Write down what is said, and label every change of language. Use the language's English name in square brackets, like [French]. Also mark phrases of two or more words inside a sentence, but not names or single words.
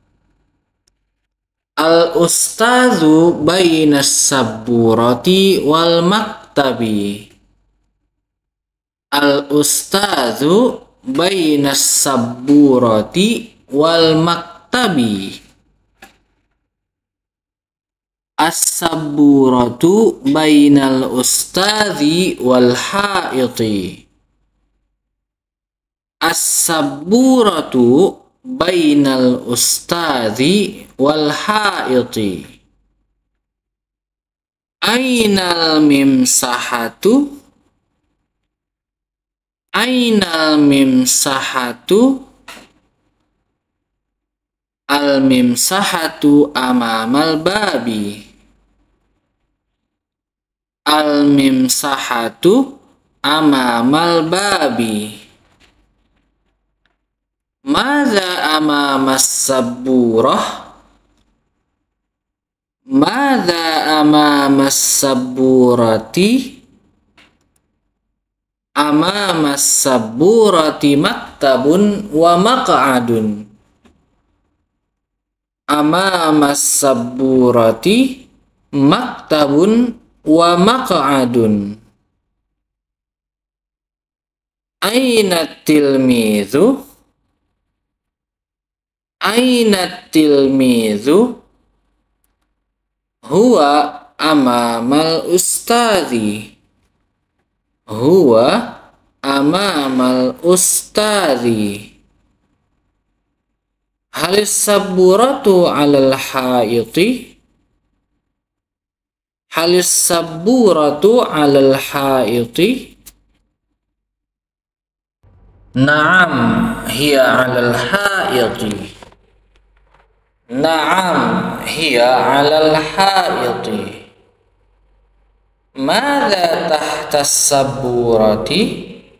[Arabic] الأستاذ بين السبورة والمكتب. الأستاذ بين السبورة والمكتب. السبورة بين الأستاذ والحائط. السبورة بين الأستاذ والحائط. أين الممسحة. أين الممسحة. الممسحة أمام الباب. الممسحة أمام الباب. ماذا أمام السبورة. ماذا أمام السبورة. أمام السبورة مكتب ومقعد. أمام السبورة مكتب ومقعد. أين التلميذ. أين التلميذ. هو أمام الأستاذ. هو أمام الأستاذ. هل السبورة على الحائط. هل السبورة على الحائط. نعم هي على الحائط. نعم هي على الحائط. ماذا تحت السبورة.